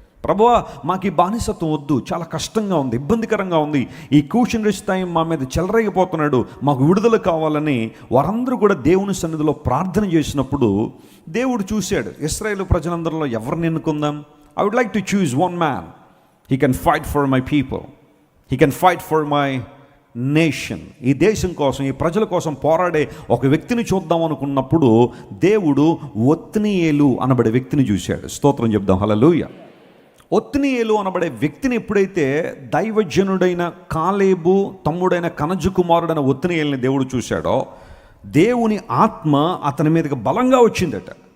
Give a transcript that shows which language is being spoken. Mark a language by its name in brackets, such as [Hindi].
[Telugu] ప్రభువా, మాకు ఈ బానిసత్వం వద్దు, చాలా కష్టంగా ఉంది, ఇబ్బందికరంగా ఉంది, ఈ కూషన్ రిష్తాయి మా మీద చెలరేగిపోతున్నాడు, మాకు విడుదల కావాలని వారందరూ కూడా దేవుని సన్నిధిలో ప్రార్థన చేసినప్పుడు దేవుడు చూశాడు, ఇశ్రాయేలు ప్రజలందరిలో ఎవరిని ఎన్నుకుందాం? [English] I would like to choose one man. He can fight for my people. He can fight for my nation. [Telugu] ఈ దేశం కోసం, ఈ ప్రజల కోసం పోరాడే ఒక వ్యక్తిని చూద్దాం అనుకున్నప్పుడు దేవుడు ఒత్నియేలు అనబడే వ్యక్తిని చూశాడు. స్తోత్రం చెప్దాం, హల్లెలూయా. ఒత్నియేలు అనబడే వ్యక్తిని ఎప్పుడైతే దైవజనుడైన కాలేబు తమ్ముడైన కనజు కుమారుడైన ఒత్నియేలుని దేవుడు చూశాడో, దేవుని ఆత్మ అతని మీదకి బలంగా వచ్చిందట.